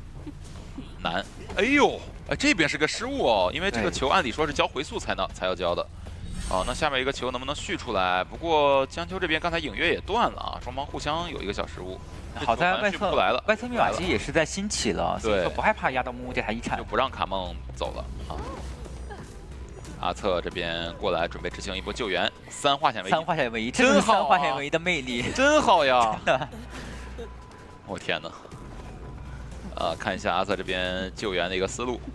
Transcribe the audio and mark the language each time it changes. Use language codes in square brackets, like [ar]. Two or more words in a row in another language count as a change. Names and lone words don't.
[zh] 難，哎呦，哎這邊是個失誤哦，因為這個球按理說是交回速才要交的。哦，那下面一個球能不能續出來？不過江秋這邊剛才影月也斷了啊，双方互相有一個小失誤。好在外侧外侧密碼機也是在兴起了，对，所以说不害怕壓到木屋这台遺產，就不讓卡夢走了啊。阿策這邊過來準備執行一波救援，3劃險為1，3 劃險為1，真好，3劃險為1的魅力，真好呀！我天哪！看一下阿策這邊救援的一個思路。